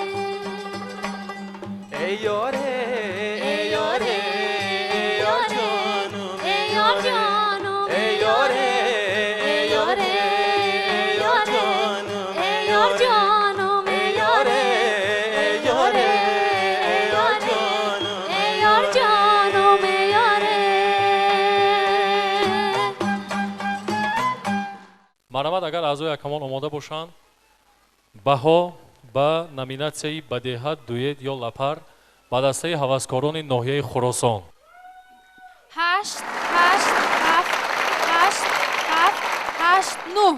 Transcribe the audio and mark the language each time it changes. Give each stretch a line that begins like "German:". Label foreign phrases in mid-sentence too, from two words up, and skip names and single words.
Persian: ای یاره ای یاره ای یار جانم ای یار جانم ای یاره ای یاره ای یار جانم ای یار جانم ای یاره ای یاره ای یار جانم ای یار جانم ای یاره
Tajik: марҳамат агар аъзои акамон омода бошанд баҳо ба номинатсияи бадеҳат дуэт ё лапар ба дастаи ҳаваскорони ноҳияи хуросон 8 8 7 8 7 8 9